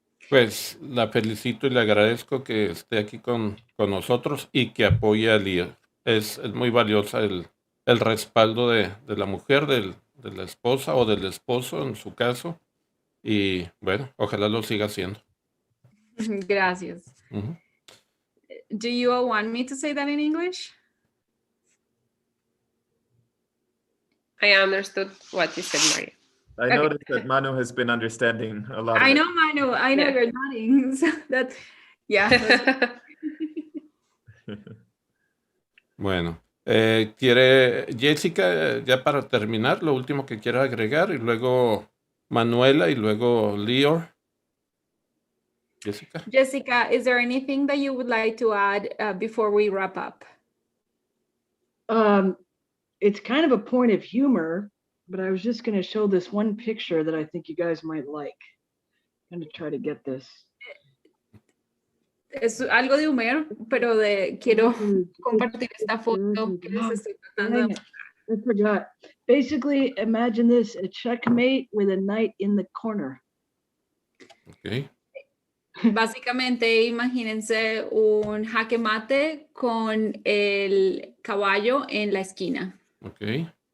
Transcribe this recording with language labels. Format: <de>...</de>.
<es>Pues la felicito y le agradezco que esté aquí con nosotros y que apoye a Lior. Es muy valiosa el respaldo de la mujer, de la esposa o del esposo en su caso. Y bueno, ojalá lo siga haciendo. Gracias. Ujú.</es> <en>Do you all want me to say that in English? I understood what you said, Maria. I noticed that Manu has been understanding a lot of I it. know, Manu. I know Yeah. you're nodding. So that, yeah. that's-</en> <es>Bueno, quiere Jessica, ya para terminar, lo último que quiera agregar, y luego Manuela y luego Leor. Jessica.</es> <en>Jessica, is there anything that you would like to add before we wrap up? It's kind of a point of humor, but I was just going to show this one picture that I think you guys might like. I'm going to try to get this.</en> <es>Es algo de humor, pero quiero compartir esta foto que les estoy tratando de</es> <en>I forgot. Basically, imagine this, a checkmate with a knight in the corner. Okay.</en> <es>Básicamente, imagínense un jaque mate con el caballo en la esquina.</es> <en>Okay.</en>